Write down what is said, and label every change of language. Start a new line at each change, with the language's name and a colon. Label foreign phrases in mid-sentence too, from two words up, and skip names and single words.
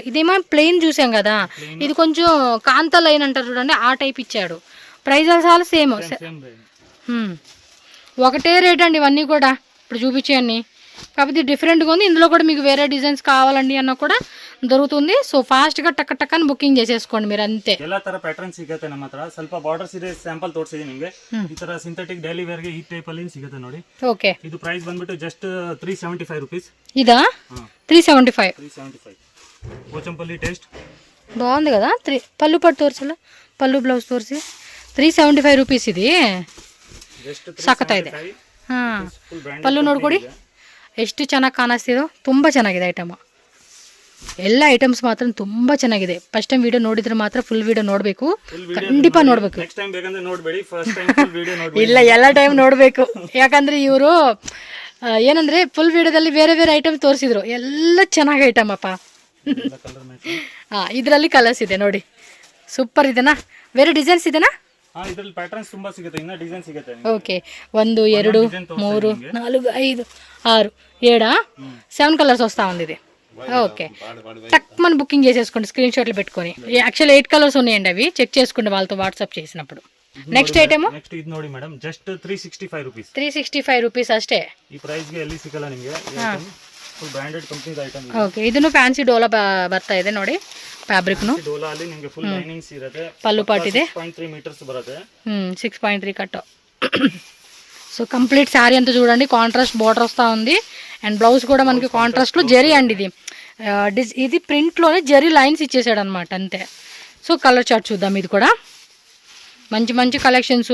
Telugu: ఇదేమో ప్లెయిన్ చూసాం కదా, ఇది కొంచెం కాంత లైన్ అంటారు చూడండి, ఆ టైప్ ఇచ్చాడు. ప్రైస్ చాలా సేమ్. ఒకటే రేట్ అండి ఇవన్నీ కూడా ఇప్పుడు చూపించేవన్నీ. కాకపోతే డిఫరెంట్గా ఉంది. ఇందులో కూడా మీకు వేరే డిజైన్స్ కావాలండి అన్న కూడా దొరుకుతుంది. సో ఫాస్ట్గా
English: టక్క టక్కని
Telugu: బుకింగ్ చేసేసుకోండి మీరు,
Kannada: ಅಂತೆ. ಎಲ್ಲ ತರ ಪ್ಯಾಟರ್ನ್ ಸಿಗುತ್ತೆ ನಮ್ಮ ಹತ್ರ. ಸ್ವಲ್ಪ ಬಾರ್ಡರ್ ಸೀರೆ ಸ್ಯಾಂಪಲ್ ತೋರಿಸಿದೀನಿ ನಿಮಗೆ. ಈ ತರ ಸಿಂಥೆಟಿಕ್ ಡೈಲಿ ವೇರ್ ಗೆ ಈ ಟೈಪ್ ಅಲ್ಲಿ ಸಿಗುತ್ತೆ ನೋಡಿ. ಓಕೆ, ಇದು ಪ್ರೈಸ್ ಬಂದ್ಬಿಟ್ಟು ಜಸ್ಟ್ 375 rupees.
Telugu: ఇదా? 375. 375. పోచంపల్లి టేస్ట్ బాగుంది కదా.
Kannada: ಪಲ್ಲು ಪಟ್ಟು ತೋರ್ಸಲ್ಲ, ಪಲ್ಲು ಬ್ಲೌಸ್ ತೋರಿಸಿ.
Telugu: 375 రూపీస్ ఇది.
Kannada: ಜಸ್ಟ್ ಸಖತ್ತಾಗಿದೆ. ಪಲ್ಲು ನೋಡ್ಕೊಡಿ ಎಷ್ಟು ಚೆನ್ನಾಗಿ ಕಾಣಿಸ್ತಿದೋ. ತುಂಬ ಚೆನ್ನಾಗಿದೆ ಐಟಮ್. ಎಲ್ಲ ಐಟಮ್ಸ್ ಮಾತ್ರ ತುಂಬ ಚೆನ್ನಾಗಿದೆ.
English: first time
Kannada: ವಿಡಿಯೋ ನೋಡಿದ್ರೆ ಮಾತ್ರ
English: full video
Kannada: ನೋಡಬೇಕು, ಖಂಡಿತ ನೋಡಬೇಕು.
English: next time
Kannada: ಬೇಕಂದ್ರೆ ನೋಡಬೇಡಿ,
English: first time full video
Kannada: ನೋಡಬೇಕು. ಇಲ್ಲ, ಎಲ್ಲ ಟೈಮ್ ನೋಡಬೇಕು. ಯಾಕಂದ್ರೆ ಇವರು ಏನಂದ್ರೆ ಫುಲ್ ವಿಡಿಯೋದಲ್ಲಿ ಬೇರೆ ಬೇರೆ ಐಟಮ್ ತೋರಿಸಿದ್ರು, ಎಲ್ಲ ಚೆನ್ನಾಗಿ ಐಟಮ್ ಅಪ್ಪ. ಇದರಲ್ಲಿ ಕಲರ್ಸ್ ಇದೆ ನೋಡಿ, ಸೂಪರ್ ಇದೆನಾ? ಬೇರೆ ಡಿಸೈನ್ಸ್ ಇದೆನಾ? ಇದರಲ್ಲಿ ಪ್ಯಾಟರ್ನ್ಸ್ ತುಂಬಾ ಸಿಗುತ್ತೆ, ಇನ್ನ ಡಿಸೈನ್ ಸಿಗುತ್ತೆ. ಓಕೆ,
Telugu: 1, 2, 3, 4, 5, 6, 7, 7 కలర్స్ వస్తూ ఉంది ఇది. ఓకే, టక్ మన బుకింగ్ చేసేసుకోండి, స్క్రీన్ షాట్లు పెట్టుకొని. యాక్చువల్ 8 కలర్స్ ఉన్నాయండి, అవి చెక్ చేసుకోండి వాళ్ళతో వాట్సాప్ చేసినప్పుడు.
English: next item
Kannada: ನೆಕ್ಸ್ಟ್ ಇದು ನೋಡಿ ಮೇಡಮ್, ಜಸ್ಟ್ 365 rupees. 365 ರೂಪೀಸ್ ಅಷ್ಟೇ. ಈ ಪ್ರೈಸ್ ಗೆ ಎಲ್ಲಿ ಸಿಗಲ್ಲ ನಿಮಗೆ.
English: full branded company item.
Kannada: ಓಕೆ, ಇದನ್ನು ಫ್ಯಾನ್ಸಿ ಡೋಲಾ ಬರ್ತಾ ಇದೆ ನೋಡಿ, ಫ್ಯಾಬ್ರಿಕ್ ನು. ಡೋಲಾ ಅಲ್ಲಿ ನಿಮಗೆ ಫುಲ್ ಲೈನಿಂಗ್ಸ್ ಇರುತ್ತೆ. ಪಲ್ಲು ಪಾಟ್ ಇದೆ, 6.3 meters ಬರುತ್ತೆ.
Telugu: 6.3 కట్. సో కంప్లీట్ శారీ అంతా చూడండి, కాంట్రాస్ట్ బార్డర్ వస్తూ ఉంది. అండ్ బ్లౌజ్ కూడా మనకి కాంట్రాస్ట్లో జరీ అండి. ఇది ఇది ప్రింట్లోనే
English: జరీ లైన్స్
Telugu: ఇచ్చేసాడు అనమాట అంతే. సో కలర్ చార్ట్ చూద్దాం. ఇది కూడా మంచి మంచి కలెక్షన్స్.